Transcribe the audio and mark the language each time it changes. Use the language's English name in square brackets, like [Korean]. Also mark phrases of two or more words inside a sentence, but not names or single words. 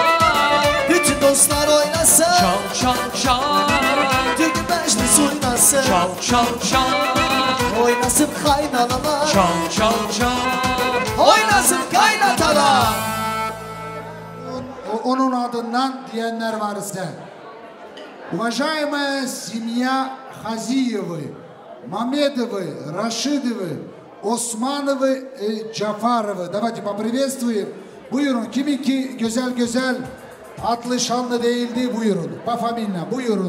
[Azerbaijani] Bütün dostlar oynasın şan şan şan. Düğün meclis oynasın şan şan şan. Oynasın kaynanalar şan şan şan. Oynasın kaynatalar. Onun adından diyenler var ise. [Russian] Уважаемая семья Хазиевы, Мамедовы, Рашидовы, Osmanovu, Cafarov'u. Давайте поприветствуем. [Azerbaijani] Buyurun. Kiminki güzel güzel adlı şanlı değildi buyurun. Pafamilla buyurun.